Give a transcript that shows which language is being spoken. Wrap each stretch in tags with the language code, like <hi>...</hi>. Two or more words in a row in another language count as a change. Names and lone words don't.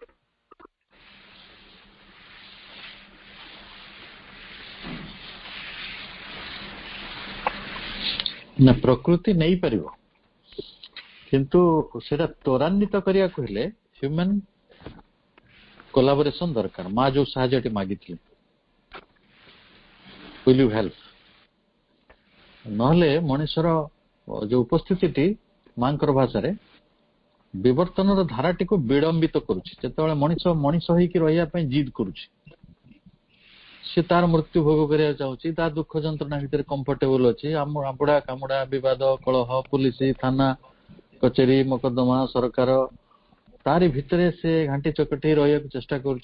<or>ନା ପ୍ରକୃତି ନେଇପାରିବ, କିନ୍ତୁ ସେଟା ତ୍ୱରାନ୍ୱିତ କରିବାକୁ ହେଲେ</or> <en>human collaboration</en> <or>ଦରକାର। ମା ଯୋଉ ସାହାଯ୍ୟଟି ମାଗିଥିଲେ,</or> <en>will you help?</en> <or>ନହେଲେ ମଣିଷର ଯୋଉ ଉପସ୍ଥିତିଟି ମାଙ୍କର ଭାଷାରେ ବିବର୍ତ୍ତନର ଧାରାଟିକୁ ବିଳମ୍ବିତ କରୁଛି। ଯେତେବେଳେ ମଣିଷ ମଣିଷ ହେଇକି ରହିବା ପାଇଁ ଜିଦ୍ କରୁଛି, ସେ ତାର ମୃତ୍ୟୁ ଭୋଗ କରିବାକୁ ଚାହୁଁଛି, ତା ଦୁଃଖ ଯନ୍ତ୍ରଣା ଭିତରେ କମ୍ଫର୍ଟେବଲ ଅଛି, ଆମ ଆବୁଡା କାମୁଡା ବିବାଦ କଳହ ପୁଲିସ ଥାନା କଚେରୀ ମକଦ୍ଦମା ସରକାର, ତାରି ଭିତରେ ସେ ଘାଣ୍ଟି ଚକଟି ରହିବାକୁ ଚେଷ୍ଟା କରୁଛି।</or>